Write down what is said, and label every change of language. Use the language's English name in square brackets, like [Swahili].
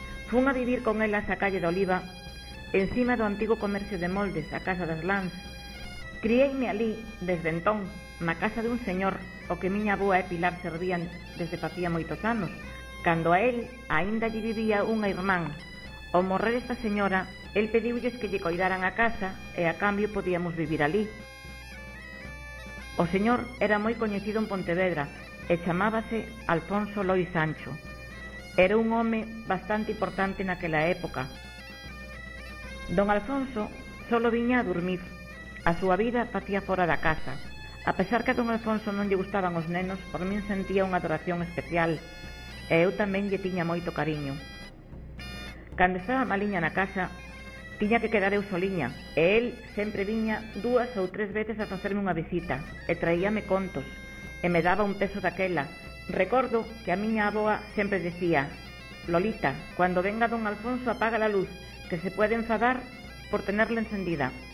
[Galician] Fun a vivir con elas a calle de Oliva, encima do antigo comercio de moldes, a Casa das Lans. Crieime ali, desde entón, na casa dun señor o que miña avoa e Pilar servían desde facía moitos anos, cando a él aínda lle vivía unha irmán. Ao morrer esta señora, el pediulles que lle coidaran a casa e a cambio podíamos vivir ali. O señor era moi coñecido en Pontevedra e chamábase Alfonso Lois Sancho. Era un home bastante importante naquela época. Don Alfonso solo viña a dormir. A súa vida facía fora da casa. A pesar que a don Alfonso non lle gustaban os nenos, por min sentía unha adoración especial e eu tamén lle tiña moito cariño. Cando estaba maliña na casa, tiña que quedar eu soliña e el sempre viña 2 ou 3 veces a facerme unha visita e traíame contos e me daba un peso daquela. Recordo que a miña avoa sempre decía: [Spanish] Lolita, cuando venga don Alfonso apaga la luz, que se puede enfadar por tenerla encendida.